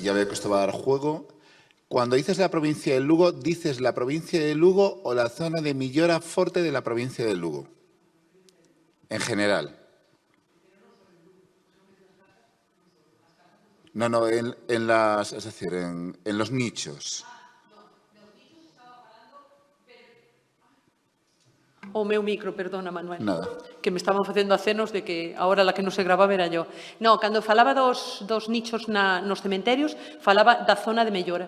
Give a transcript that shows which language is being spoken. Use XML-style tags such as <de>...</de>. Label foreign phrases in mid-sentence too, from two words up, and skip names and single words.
<es>ya veo que esto va a dar juego, cuando dices la provincia de Lugo, ¿dices la provincia de Lugo o la zona de Millora Forte de la provincia de Lugo? En general. No, en las, es decir, en los nichos.</es> <gl>O meu micro, perdona, Manuel. Nada. Que me estaban facendo acenos de que</gl> <es>ahora la</es> <gl>que non se grababa era yo. No, cando falaba dos nichos nos cementerios, falaba da zona de mellora.</gl>